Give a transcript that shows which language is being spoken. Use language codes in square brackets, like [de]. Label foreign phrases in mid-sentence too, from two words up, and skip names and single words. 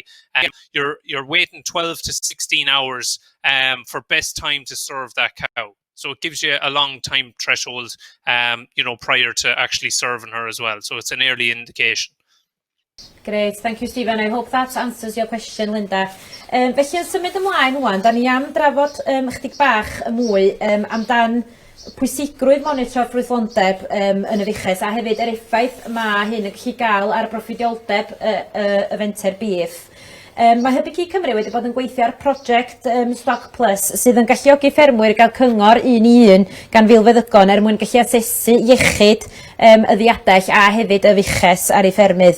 [en] You're waiting 12 to 16 hours for best time to serve that cow. So it gives you a long time threshold, prior to actually serving her as well. So it's an early indication. Great, thank you Stephen. I hope that answers your question, Linda. [cy] Felly yn symud ymlaen wan, da ni am drafod chydig bach mwy amdan pwysigrwydd monitro ffrwythlondeb yn y fuches, a hefyd yr effaith mae hyn yn gallu gael ar broffidioldeb y fenter bîff. Mae Hybu Cymru wedi bod yn gweithio ar prosiect Stock Plus sydd yn galluogi ffermwyr gael cyngor 1-1 gan filfeddygon mwyn gallu asesu iechyd y ddiadell a hefyd y fuches ar ei ffermydd.